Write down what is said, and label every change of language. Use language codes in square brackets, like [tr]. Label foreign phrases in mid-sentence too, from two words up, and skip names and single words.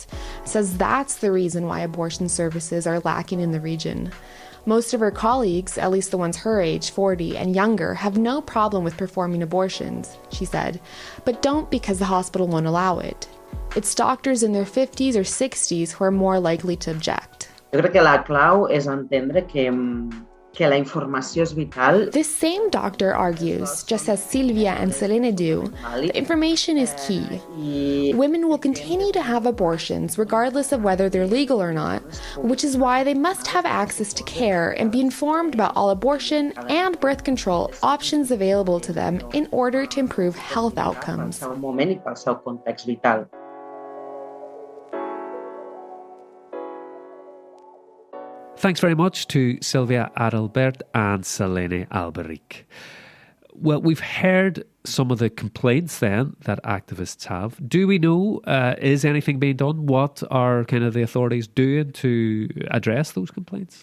[en] Says that's the reason why abortion services are lacking in the region. Most of her colleagues, at least the ones her age, 40 and younger, have no problem with performing abortions, she said, but don't because the hospital won't allow it. It's doctors in their 50s or 60s who are more likely to object. [ca] Jo crec que la clau és entendre que la informació és vital. [en] This same doctor argues, just as Silvia and Selene do, the information is key. Women will continue to have abortions regardless of whether they're legal or not, which is why they must have access to care and be informed about all abortion and birth control options available to them in order to improve health outcomes. [ca] Pel moment I pel seu context vital. [en] Thanks very much to Silvia Adalvert and Selene Alberich. Well, we've heard some of the complaints then that activists have. Do we know, is anything being done? What are kind of the authorities doing to address those complaints?